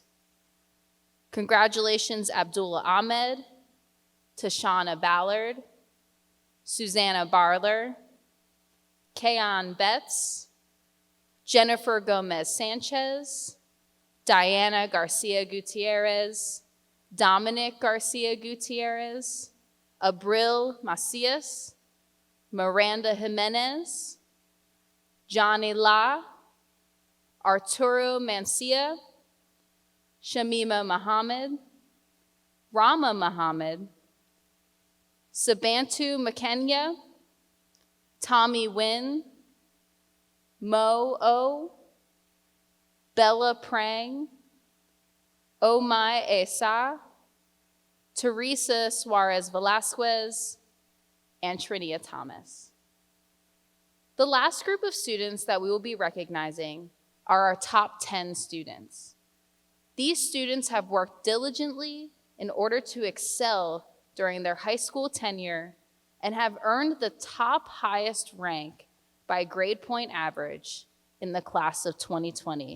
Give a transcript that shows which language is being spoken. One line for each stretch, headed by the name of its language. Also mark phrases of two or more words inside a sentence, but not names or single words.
English: Congratulations, Abdullah Ahmed, Tashana Ballard, Susanna Barler, Kayan Betts, Jennifer Gomez Sanchez, Diana Garcia Gutierrez, Dominic Garcia Gutierrez, Abril Macias, Miranda Jimenez, Johnny La, Arturo Mancia, Shamima Muhammad, Rama Muhammad, Sabantu Makenya, Tommy Wynn, Mo O, Bella Prang, Omai Esa, Teresa Suarez Velasquez, and Trinia Thomas. The last group of students that we will be recognizing are our top 10 students. These students have worked diligently in order to excel during their high school tenure and have earned the top highest rank by grade point average in the class of 2020.